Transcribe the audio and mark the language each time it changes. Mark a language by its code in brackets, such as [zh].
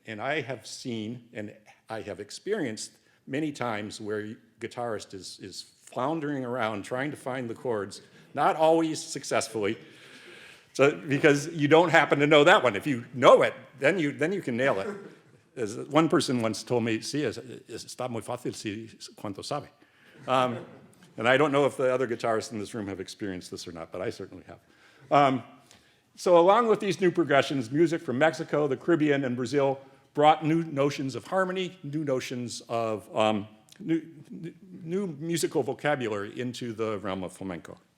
[en] And I have seen and I have experienced many times where guitarist is floundering around trying to find the chords, not always successfully, so, because you don't happen to know that one. If you know it, then you can nail it. As one person once told me, [es] sí, está muy fácil si cuanto sabe. [en] And I don't know if the other guitarists in this room have experienced this or not, but I certainly have. So along with these new progressions, music from Mexico, the Caribbean, and Brazil brought new notions of harmony, new notions of new musical vocabulary into the realm of flamenco.